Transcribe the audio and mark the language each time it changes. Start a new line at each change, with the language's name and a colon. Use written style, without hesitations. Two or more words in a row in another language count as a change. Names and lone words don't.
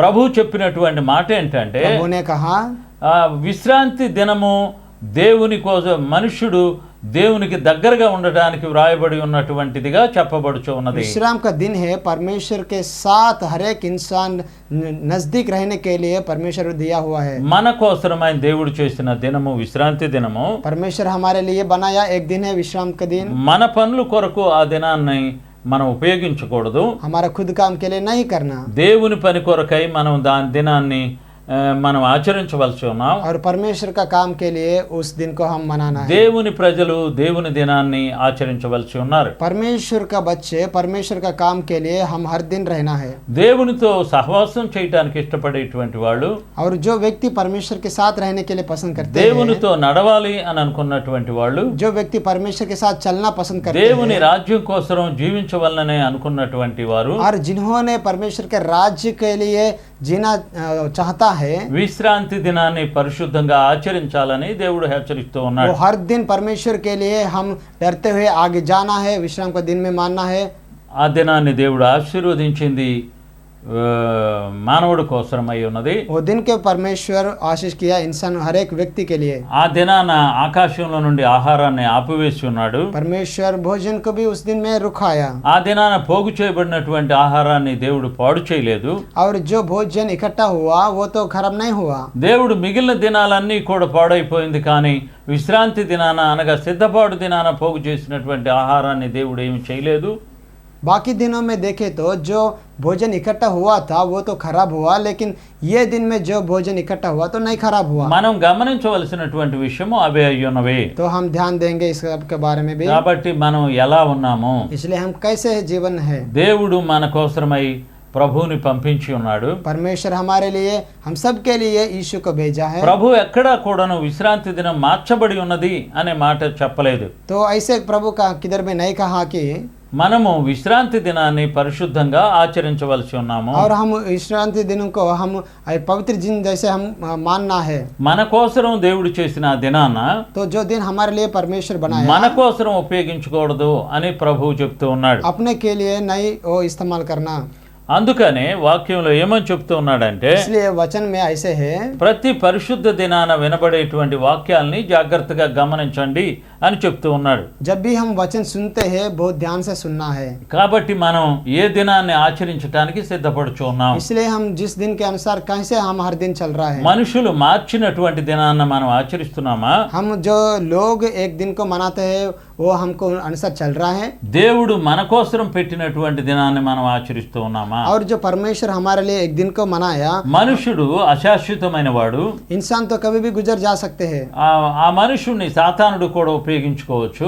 Telugu: ప్రభు చెప్పినటువంటి మాట ఏంటంటే,
Hindi: प्रभु ने कहा
Telugu: ఆ విశ్రాంతి దినము దేవుని కోసం, మనుష్యుడు దేవునికి దగ్గరగా ఉండడానికి వ్రాయబడి ఉన్నటువంటిదిగా చెప్పబడుచు ఉన్నది.
Hindi: विश्राम का दिन है, परमेश्वर के साथ हर एक इंसान नजदीक रहने के लिए परमेश्वर दिया हुआ है।
Telugu: మన కోసరమైన దేవుడు చేసిన దినము విశ్రాంతి దినము.
Hindi: परमेश्वर हमारे लिए बनाया एक दिन है विश्राम का दिन।
Telugu: మన పనుల కొరకు ఆ దినాన్ని మనం ఉపయోగించకూడదు.
Hindi: हमारा खुद काम के लिए नहीं करना,
Telugu: దేవుని పని కొరకై మనం దాని దినాన్ని మనం ఆచరించవలసి ఉన్నాం.
Hindi: और परमेश्वर का काम के लिए उस दिन को हम मनाना है।
Telugu: దేవుని ప్రజలు దేవుని దినాన్ని ఆచరించవలసి ఉన్నారు.
Hindi: परमेश्वर का बच्चे परमेश्वर का काम के लिए हम हर दिन रहना है।
Telugu: దేవునితో సహవాసం చేయటానికి ఇష్టపడేటువంటి వాళ్ళు,
Hindi: और जो व्यक्ति परमेश्वर के साथ रहने के लिए पसंद करते हैं,
Telugu: దేవునితో నడవాలి అని అనుకున్నటువంటి వాళ్ళు,
Hindi: जो व्यक्ति परमेश्वर के साथ चलना पसंद करते
Telugu: దేవుని
Hindi: हैं,
Telugu: రాజ్యం కోసం జీవించవలననే అనుకున్నటువంటి వారు,
Hindi: और जिन्होंने परमेश्वर के राज्य के लिए जीना चाहता है,
Telugu: విశ్రాంతి దినాన్ని పరిశుద్ధంగా ఆచరించాలని దేవుడు హెచ్చరిస్తూ
Hindi: वो
Telugu: ఉన్నాడు.
Hindi: हर दिन परमेश्वर के लिए हम डरते हुए आगे जाना है, विश्राम का दिन में मानना है।
Telugu: ఆ దినాన్ని దేవుడు ఆశీర్వదించింది మానవుడి కోసమై ఉన్నది.
Hindi: वो दिन के परमेश्वर आशीष किया इंसान हर एक व्यक्ति के लिए।
Telugu: ఆ దినాన ఆకాశంలో నుండి ఆహారాన్ని ఆపివేసి ఉన్నాడు.
Hindi: परमेश्वर भोजन को भी उस दिन में रुकाया,
Telugu: ఆ దినాన పోగు చేయబడినటువంటి ఆహారాన్ని దేవుడు పాడు చేయలేదు.
Hindi: और जो भोजन इकट्ठा हुआ वो तो खराब नहीं हुआ।
Telugu: దేవుడు మిగిలిన దినాలన్నీ కూడా పాడైపోయింది, కానీ విశ్రాంతి దినాన అనగా సిద్ధపాటు దినాన పోగు చేసినటువంటి ఆహారాన్ని దేవుడు ఏమి చేయలేదు.
Hindi: बाकी दिनों में देखे तो जो भोजन इकट्ठा हुआ था वो तो खराब हुआ, लेकिन ये दिन में जो भोजन इकट्ठा हुआ तो नहीं खराब हुआ।
Telugu: మనం గమనించవలసినటువంటి విషయము అవే అయ్యున్నవి.
Hindi: तो हम ध्यान देंगे इस के बारे में भी।
Telugu: కాబట్టి మనం ఎలా ఉన్నాము,
Hindi: इसलिए हम कैसे जीवन है।
Telugu: దేవుడు మన కోసమై ప్రభువుని పంపించి ఉన్నాడు.
Hindi: परमेश्वर हमारे लिए हम सब के लिए यीशु को भेजा है।
Telugu: ప్రభు ఎక్కడా కూడాను విశ్రాంతి దినం మార్చబడి ఉన్నది అనే మాట చెప్పలేదు.
Hindi: तो ऐसे प्रभु का किधर में नहीं कहा कि
Telugu: మనము విశ్రాంతి దినాన్ని పరిశుద్ధంగా ఆచరించవలసి ఉన్నాము.
Hindi: और हम विश्रांति दिनों को हम पवित्र दिन जैसे हम मानना है।
Telugu: మన కోసరం దేవుడు చేసిన ఆ దినాన
Hindi: तो जो दिन हमारे लिए परमेश्वर
Telugu: మన
Hindi: बनाया,
Telugu: కోసరం ఉపయోగించకూడదు అని ప్రభువు చెప్తూ ఉన్నాడు.
Hindi: अपने के लिए नहीं वो इस्तेमाल करना।
Telugu: అందుకనే వాక్యంలో ఏమని చెప్తూ ఉన్నాడంటే,
Hindi: इसलिए वचन में ऐसे है,
Telugu: ప్రతి పరిశుద్ధ దినాన వినబడేటువంటి వాక్యాల్ని జాగ్రత్తగా గమనించండి అని చెప్తూ ఉన్నాడు.
Hindi: जब भी हम वचन सुनते हैं बहुत ध्यान से सुनना है।
Telugu: కాబట్టి మనం ఏ దినాన్ని ఆచరించడానికి సిద్ధపడుచు ఉన్నాం.
Hindi: इसलिए हम जिस दिन के अनुसार कैसे हम हर दिन चल रहा है।
Telugu: మనుషులు మార్చినటువంటి దినాన్న మనం ఆచరిస్తున్నామా?
Hindi: हम जो लोग एक दिन को मनाते हैं वो हमको अनुसार चल रहा है।
Telugu: దేవుడు మన కోసం పెట్టినటువంటి దినాన్ని మనం ఆచరిస్తూ ఉన్నామా?
Hindi: और जो परमेश्वर हमारे लिए एक दिन को मनाया,
Telugu: మనుషుడు అశాశ్వతమైన వాడు.
Hindi: इंसान तो कभी भी गुजर जा सकते हैं।
Telugu: ఆ మనుషుడిని సాతానుడు కూడా ఉపయోగించుకోవచ్చు.